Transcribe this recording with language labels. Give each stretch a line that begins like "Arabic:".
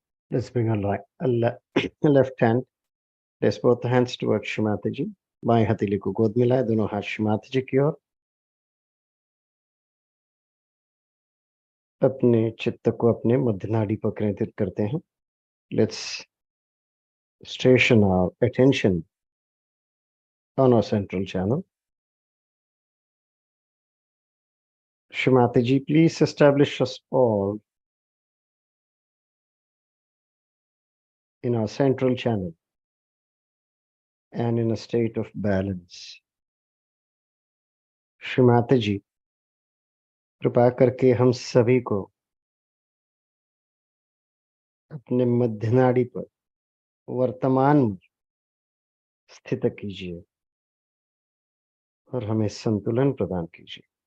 English: Let's bring left hand, place both hands towards Shrimata ji.
Hindi: बाएं हथेली को गोद मिलाए, दोनों हाथ श्रीमाता जी की ओर। अपने चित्त को अपने मध्य नाड़ी पर केंद्रित करते हैं।
English: Let's station our attention on our central channel. Shrimati ji, please establish us all in our central channel and in a state of balance.
Hindi: Shrimati ji, कृपा करके हम सभी को अपने मध्य नाड़ी पर वर्तमान में स्थित कीजिए और हमें संतुलन प्रदान कीजिए।